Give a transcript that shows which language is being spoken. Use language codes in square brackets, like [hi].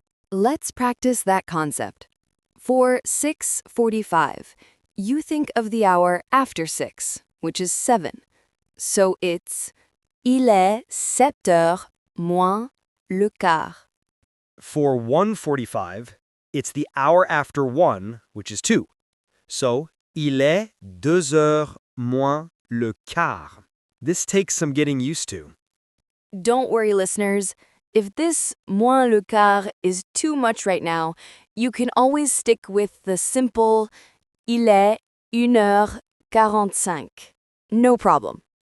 [en] Let's practice that concept. For 6:45, you think of the hour after 6, which is 7. So it's [fr] il est 7 heures moins le quart. [en] For 1:45, it's the hour after 1, which is 2. So, [fr] il est 2 heures moins le quart. [en] This takes some getting used to. Don't worry, listeners. If this [fr] moins le quart [en] is too much right now, you can always stick with the simple [fr] il est 1h45. [en] No problem.